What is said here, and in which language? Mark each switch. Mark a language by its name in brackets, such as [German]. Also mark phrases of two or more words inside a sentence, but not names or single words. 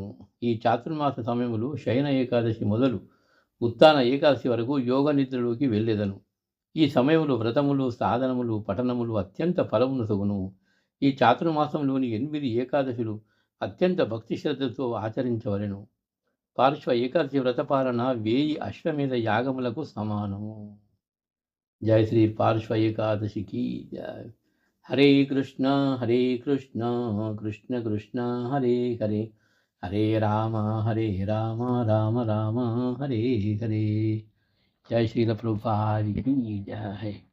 [Telugu] ఈ చాతుర్మాస సమయములో శయన ఏకాదశి మొదలు ఉత్తాన ఏకాదశి వరకు యోగ నిద్రలోకి వెళ్ళేదను. ఈ సమయంలో వ్రతములు, సాధనములు, పఠనములు అత్యంత ఫలమునొసగును. ఈ చాతుర్మాసంలోని 8 ఏకాదశులు అత్యంత భక్తి శ్రద్ధతో ఆచరించవలెను. పార్శ్వ ఏకాదశి వ్రతపాలన 1000 అశ్వమేధ యాగములకు సమానము. [Hindi] जय श्री पार्श्व एकादशी की जय। [Sanskrit] हरे कृष्णा कृष्ण कृष्ण हरे हरे, हरे राम राम राम हरे हरे। [Hindi] जय श्री प्रभुपाद की जय।